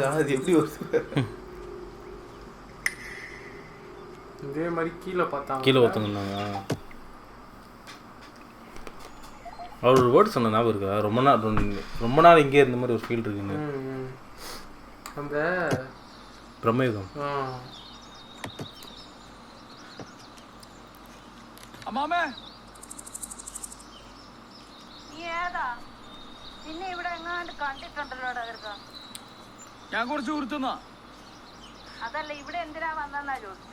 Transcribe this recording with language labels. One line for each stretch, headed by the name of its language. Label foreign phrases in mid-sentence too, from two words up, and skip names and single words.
Tamil: அது எப்படி இதே மாதிரி கீழே பார்த்தாங்க. கீழே ஒருத்தங்கன்னாங்க. அவர் ஒரு வேர்டு சொன்ன ஞாபகம் இருக்கா? ரொம்ப நாள் இங்கே இருந்த மாதிரி ஒரு ஃபீல் இருக்குங்க. அந்த பிரம்மயுகம்.
Malayalam: അമ്മാമേ, നീ ഏതാ? നിന്നെ ഇവിടെ എങ്ങാണ്ട് കണ്ടിട്ടുണ്ടല്ലോ. ഞാൻ കുറച്ച് ഊർത്തുന്നാ. അതല്ല, ഇവിടെ എന്തിനാ വന്നാ ചോദിച്ചത്.